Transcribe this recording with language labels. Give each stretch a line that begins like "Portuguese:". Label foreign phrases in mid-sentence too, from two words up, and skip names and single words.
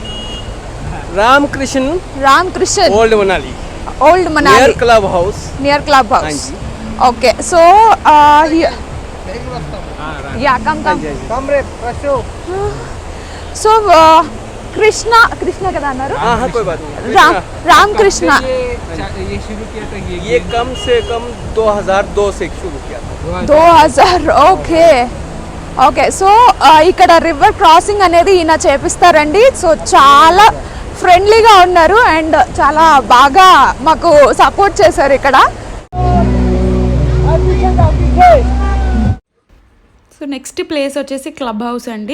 English: रामकृष्ण रामकृष्ण. ओल्ड मनाली ओल्ड मनाली. Near club house. Near club house. Okay, so here. Yeah, come.
Hindi: कम रे प्रशो.
Telugu: So कृष्णा కదా అన్నారు.
Hindi: हाँ कोई बात नहीं. राम कृष्णा. ये शुरू किया था ये कम से कम 2002 से शुरू किया था. 2000. ओके.
Telugu: ఓకే సో ఇక్కడ
English: river crossing
Telugu: అనేది ఈయన చేపిస్తారండి. సో చాలా ఫ్రెండ్లీగా ఉన్నారు అండ్ చాలా బాగా మాకు సపోర్ట్ చేశారు ఇక్కడ. సో
English: next place
Telugu: వచ్చేసి క్లబ్ హౌస్ అండి.